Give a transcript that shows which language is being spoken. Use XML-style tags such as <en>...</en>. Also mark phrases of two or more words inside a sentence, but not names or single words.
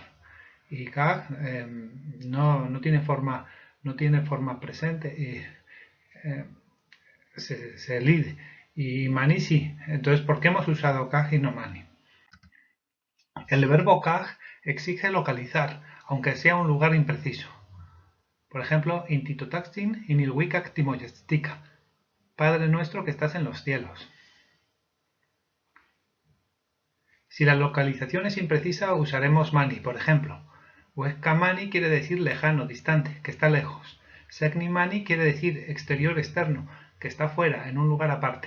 <es>Y kag no tiene forma presente y se elide. Y mani sí. Entonces, ¿por qué hemos usado kag y no mani? El verbo kag exige localizar, aunque sea un lugar impreciso. Por ejemplo,</es> <nah>intitotaxtin inilhuicac timoyestica.</nah> <es>Padre nuestro que estás en los cielos. Si la localización es imprecisa, usaremos mani, por ejemplo.</es> <nah>Huesca mani</nah> <es>quiere decir lejano, distante, que está lejos.</es> <nah>Secni mani</nah> <es>quiere decir exterior, externo, que está fuera, en un lugar aparte.</es>